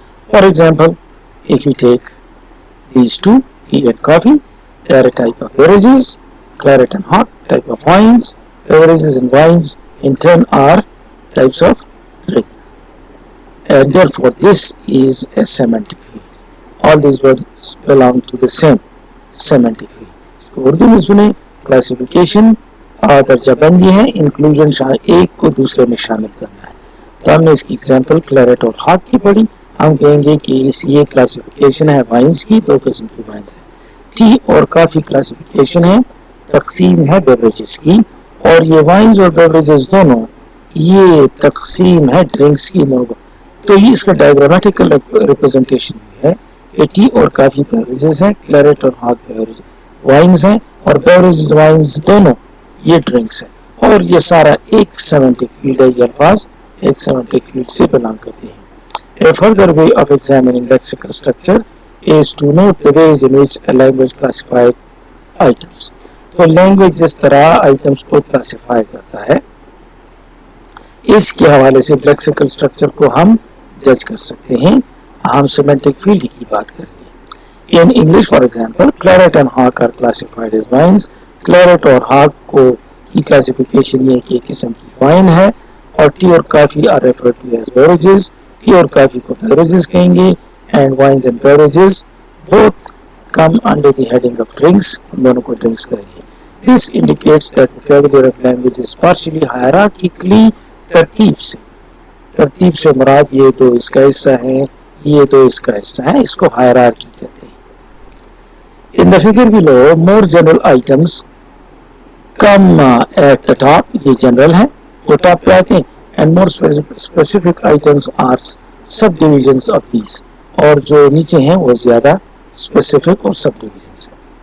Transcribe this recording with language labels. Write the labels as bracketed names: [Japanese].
[English] For example, if you take these two, tea and coffee, they are a type of beverages. Claret and hawk, type of wines. Beverages and wines in turn are types of drink. And therefore this is a semantic field. All these words belong to the same semantic field. [Urdu] So Urdu میں سنیں classification درجہ بندی ہے, inclusion ایک کو دوسرے میں شامل کرنا ہے. تو ہم نے اس کی example claret اور hawk کی پڑھی. ہم کہیں گے کہ یہ کلاسیفیکیشن ہے وائنز کی, دو قسم کی وائنز ہیں. ٹی اور کافی کلاسیفیکیشن ہے, تقسیم ہے بیوریجز کی, اور یہ وائنز اور بیوریجز دونوں یہ تقسیم ہے ڈرنکس کی. تو یہ اس کا ڈائیگرامیٹیکل ریپرزنٹیشن ہے کہ ٹی اور کافی بیوریجز ہیں, کلیرٹ اور ہاک وائنز ہیں, اور بیوریجز وائنز دونوں یہ ڈرنکس ہیں. اور یہ سارا ایک سیمنٹک فیلڈ ہے. یہ الفاظ ایک سیمنٹک فیلڈ سے بلانگ کرتے ہیں. [English] A further way of examining lexical structure is to note the ways in which a language classifies items. [Urdu] تو لینگویج جس طرح آئٹمس کو کلاسیفائی کرتا ہے اس کے حوالے سے لیکسیکل اسٹرکچر کو ہم جج کر سکتے ہیں. ہم سیمنٹک فیلڈ کی بات کریں گے. [English] In English, for example, claret and hawk are classified as wines. [Urdu] Claret اور hawk کو کی کلاسیفیکیشن یہ کہ ایک قسم کی وائن ہے. [English] اور ٹی اور coffee are referred to as beverages. [Urdu] T اور کافی کو beverages کہیں گے. [English] And wines and beverages both come under the heading of drinks. [Urdu] ہم دونوں کو drinks کریں گے. [English] This indicates that vocabulary of language is partially hierarchically [Urdu] ترتیب سے مراد یہ دو اس کا حصہ ہیں, یہ دو اس کا حصہ ہیں. اس کو ہائرارکی کہتے ہیں. [English] In the figure below, more general items come at the top. [Urdu] یہ جنرل ہیں جو ٹاپ پہ آتے ہیں. [English] And more specific items are subdivisions of these. [Urdu] اور جو نیچے ہیں وہ زیادہ specific اور subdivisions ہیں.